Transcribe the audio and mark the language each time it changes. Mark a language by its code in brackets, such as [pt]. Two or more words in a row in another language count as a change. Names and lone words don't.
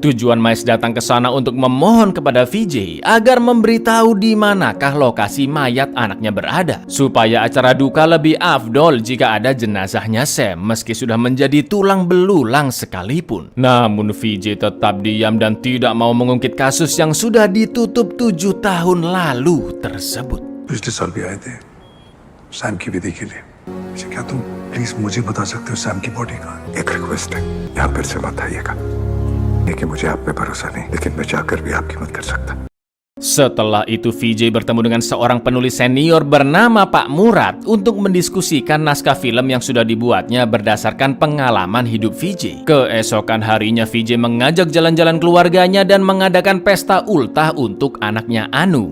[id] Tujuan Mahesh datang ke sana untuk memohon kepada VJ agar memberitahu di manakah lokasi mayat anaknya berada, supaya acara duka lebih afdol jika ada jenazahnya Sam meski sudah menjadi tulang belulang sekalipun. Namun VJ tetap diam dan tidak mau mengungkit kasus yang sudah ditutup 7 tahun lalu tersebut. [hi] पिछले साल भी आए थे सैम की विधि के लिए। अच्छा, क्या तुम प्लीज मुझे बता सकते हो सैम की बॉडी कहाँ है? एक रिक्वेस्ट है, यहाँ फिर से मत आइएगा। देखिए मुझे आप पे भरोसा नहीं, लेकिन मैं जाकर भी आपकी मदद कर सकता। [id] Setelah itu VJ bertemu dengan seorang penulis senior bernama Pak Murad untuk mendiskusikan naskah film yang sudah dibuatnya berdasarkan pengalaman hidup VJ. Keesokan harinya VJ mengajak jalan-jalan keluarganya dan mengadakan pesta ultah untuk anaknya Anu.